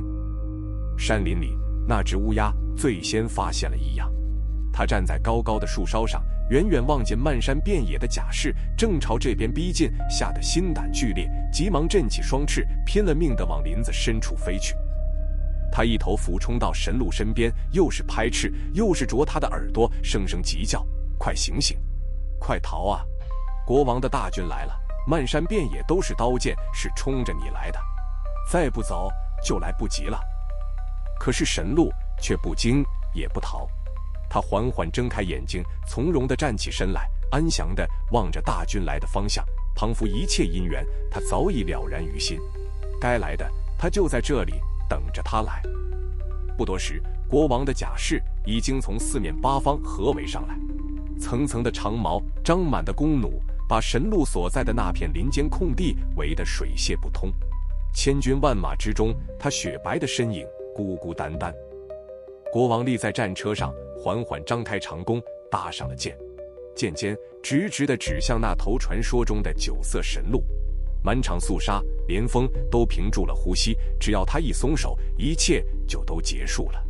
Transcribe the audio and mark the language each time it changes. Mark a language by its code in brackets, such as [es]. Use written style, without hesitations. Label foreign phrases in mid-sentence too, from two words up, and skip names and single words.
[zh] 山林裡，那只烏鴉最先發現了異樣，他站在高高的樹梢上，遠遠望見漫山遍野的甲士正朝這邊逼近，嚇得心膽劇烈，急忙振起雙翅，拼了命地往林子深處飛去。他一頭俯衝到神鹿身邊，又是拍翅，又是啄他的耳朵，聲聲急叫：快醒醒，快逃啊！國王的大軍來了，漫山遍野都是刀劍，是衝着你來的，再不走就來不及了。可是神鹿卻不驚也不逃，他緩緩睜開眼睛，從容地站起身來，安詳地望着大軍來的方向，仿佛一切因緣他早已了然於心，該來的他就在這裡等着他來。不多時，國王的甲士已經從四面八方合圍上來，層層的長矛，張滿的弓弩，把神鹿所在的那片林間空地圍得水泄不通。千軍萬馬之中，他雪白的身影孤孤單單。國王立在戰車上，緩緩張開長弓，搭上了箭，箭尖直直地指向那頭傳說中的酒色神鹿。滿場肅殺，連風都屏住了呼吸，只要他一鬆手，一切就都結束了。